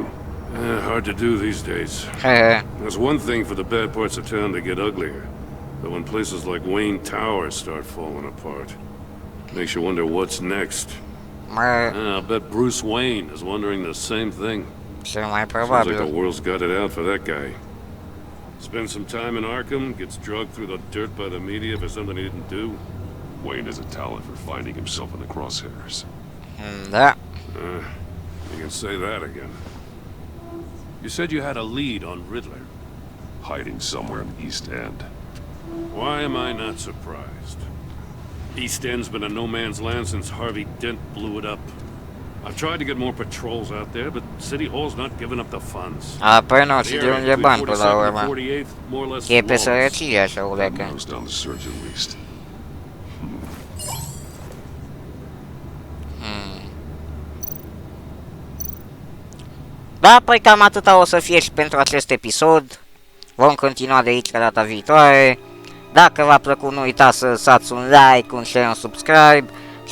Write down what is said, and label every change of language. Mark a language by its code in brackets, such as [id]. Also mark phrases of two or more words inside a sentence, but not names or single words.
[en] Hard to do these days. There's one thing for the bad parts of town to get uglier. But when places like Wayne Tower start falling apart, makes you wonder what's next. I'll bet Bruce Wayne is wondering the same thing. [ro] Cel mai [en] Sounds like the [ro] probabil. [en] world's got it out for that guy. Spends some time in Arkham, gets drugged through the dirt by the media for something he didn't do. Wayne has a talent for finding himself in the crosshairs. [ro] Da. [en] You can say that again. You said you had a lead on Riddler. Hiding somewhere in the East End. Why am I not surprised? East End's been a no man's land since Harvey Dent blew it up. I've tried to get more patrols out there, but City Hall's not giving up the funds. [ro] Apoi nu, și de unde bani până la urmă. [en] 48th, more or less [ro] E pe [en] flawless. [ro] sărăcie așa o lecă. [en] Nose down the surge at least. [ro] Da, păi cam atâta o să fie și pentru acest episod. Vom continua de aici ca data viitoare. Dacă v-a plăcut, nu uitați să lăsați un like, un share, un subscribe.